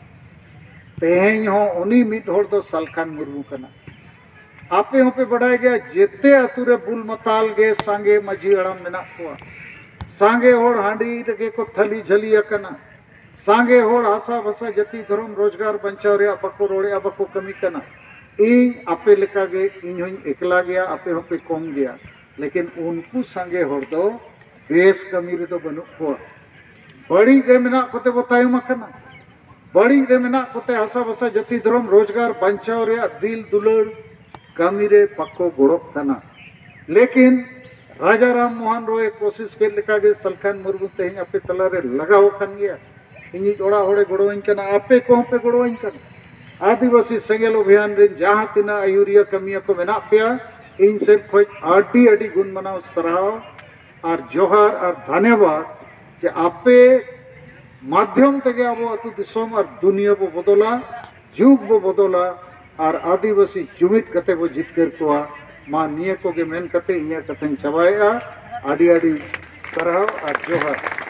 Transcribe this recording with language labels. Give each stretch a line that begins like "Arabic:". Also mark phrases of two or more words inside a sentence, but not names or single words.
Santali: तेहें हो उनी मीट होड़ दो सलखान मुर्मू कना आपे होपे बढ़ाए गया जेते अतुरे बुल मताल गे सांगे मजी अड़म मेना को सांगे होड़ हांडी लगे को थली झली कना सांगे होड़ आशा भसा जति धर्म रोजगार बंचाव रे बको रोड़े बको कमी कना इन आपे लेका गे इन हों एकला गया आपे होपे कम गया लेकिन उनको सांगे होड़ दो बेस कमी रे दो बनु को बड़ी रे मेना कोते बतायमा कना बड़ी रे मेना कोते आशा भसा जति धर्म रोजगार बंचाव रे दिल दुलड़ कमी रे पक्को गोड़ोक कना लेकिन राजा राम मोहन रॉय कोशिश के लेका गे सलखान मुर्मू तेहन आपे तला रे लगाव कन गया इनी ओड़ा होड़े गोड़ोइन कना आपे को पे गोड़ोइन कना आदिवासी सेंगेल अभियान रे जहां तिना आयुरिया कमिया को मेना पेया इन से खोज आडी आडी गुण मनाव सराव और जोहार और धन्यवाद जे आपे माध्यम तगे अब अतु दिसोम और दुनिया बो बदला जुग बो बदला और आदिवासी जुमित कते बो जितकर को मा निये को के मेन कते इया कथन चबाया आडी आडी सराव और जोहार।